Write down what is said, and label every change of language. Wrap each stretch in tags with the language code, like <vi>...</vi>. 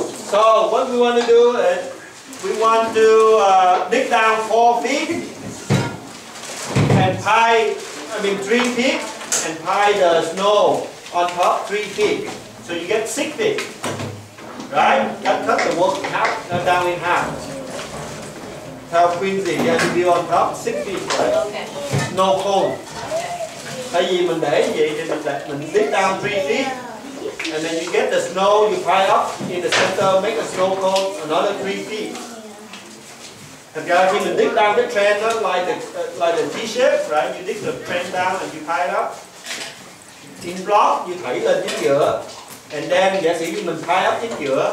<en>So what we want to do is, we want to dig down 4 feet and pile, 3 feet and pile the snow on top 3 feet. So you get 6 feet. Right? Cut the work in half, down in half.</en> <vi>Theo</vi> <en>quincy, you have to be on top 6 feet, right? Okay. No cone.</en> <vi>Tại vì mình để vậy thì mình</vi> <en>dig down 3 feet. And then you get the snow, you pile up in the center, make a snow cone, another 3 feet.</en> <vi>Thật ra khi mình</vi> <en>dig down</en> <vi>cái train đó,</vi> <en>like the T-shape, right? You dig the train down and you pile it up. In block, you</en> <vi>thảy lên chính giữa.</vi> <en>And then</en> <vi>giả sử mình</vi> <en>pile up</en> <vi>chính giữa.</vi>